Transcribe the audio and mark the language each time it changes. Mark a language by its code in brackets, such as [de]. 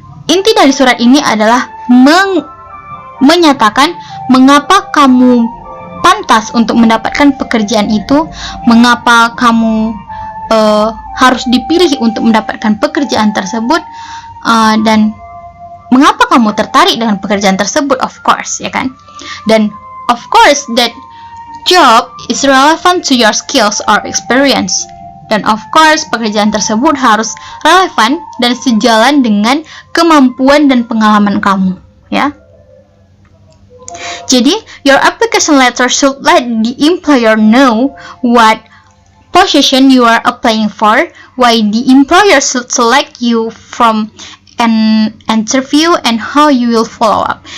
[id] Inti dari surat ini adalah menyatakan mengapa kamu pantas untuk mendapatkan pekerjaan itu, mengapa kamu harus dipilih untuk mendapatkan pekerjaan tersebut, dan mengapa kamu tertarik dengan pekerjaan tersebut, [en] of course, [id] ya kan? [en] Dan of course that job is relevant to your skills or experience. [id] Dan [en] of course [id] pekerjaan tersebut harus relevan dan sejalan dengan kemampuan dan pengalaman kamu, ya. Jadi, [en] your application letter should let the employer know what position you are applying for, why the employer should select you from an interview, and how you will follow up.